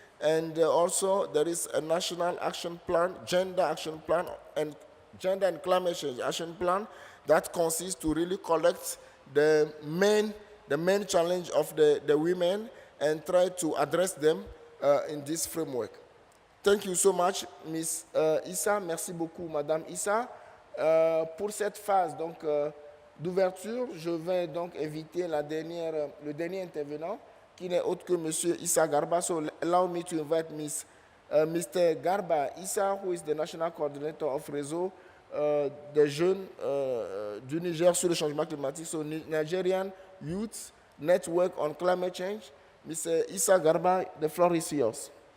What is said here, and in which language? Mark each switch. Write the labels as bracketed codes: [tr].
[en] And also there is a national action plan, gender action plan, and gender and climate change action plan that consists to really collect the main challenge of the women and try to address them in this framework. Thank you so much, Ms. Issa. [fr] Merci beaucoup, Madame Issa. Pour cette phase donc d'ouverture, je vais donc inviter le dernier intervenant, qui n'est autre que M. Issa Garba. [en] So allow me to invite Mr. Garba Issa, who is the National Coordinator of Réseau des jeunes du Niger sur le changement climatique. So Nigerian Youth Network on Climate Change. Mr. Issa Garba, the floor is yours.